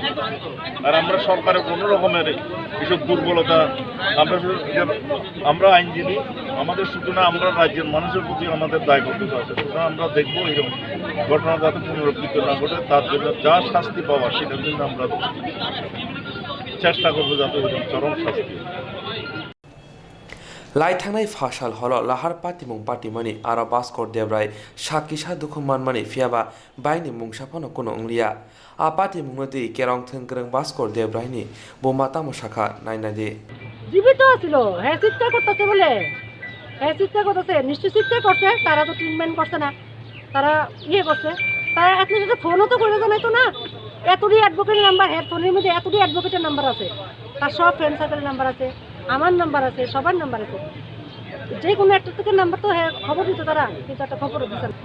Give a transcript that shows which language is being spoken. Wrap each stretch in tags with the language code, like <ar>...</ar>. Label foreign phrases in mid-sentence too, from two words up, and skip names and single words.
<bn>আর আমরা সরকারের কোনো রকমের এসব দুর্বলতা, আমরা আইনজীবী, আমাদের শুধু না, আমরা রাজ্যের মানুষের প্রতি আমাদের দায়বদ্ধতা আছে। সুতরাং আমরা দেখবো এরকম ঘটনা যাতে পুনরাবৃত্তি না ঘটে, তার জন্য যা শাস্তি পাওয়ার সেটার জন্য আমরা চেষ্টা করবো যাতে ওইরকম চরম শাস্তি হয়।</bn> <trp>লাই थांनाय फासाल हल लाहार पातिमुं पातिमानि आरो बास्कर देब्राय साकिसा दुखुमान मानि फियाबा बायनि मुंसाफानो कोनो अंलिया आ पातिमुंनो दै केरं थोंग्रों बास्कर देब्रायनि बोमा तामसाखा नायनादि</trp> <bn>জীবিত ছিল, হ্যাঁ চিৎকার করতেছে বলে, হ্যাঁ চিৎকার করতেছে, নিশ্চয় চিৎকার করছে, তারা তো ট্রিটমেন্ট করছে না, তারা করছে, তারা অ্যাটলিস্ট একটা ফোনও তো করে জানাইতো না। এতটি অ্যাডভোকেটের নাম্বার, হ্যাঁ ফোনের মধ্যে এতটি অ্যাডভোকেটের নাম্বার আছে, তার সব ফ্রেন্ড সার্কেলের নাম্বার আছে, আমার নাম্বার আছে, সবার নাম্বার আছে, যে কোনো একটা থেকে নাম্বার তো হ্যাঁ খবর দিত তারা, কিন্তু একটা খবরও দিত না।</bn>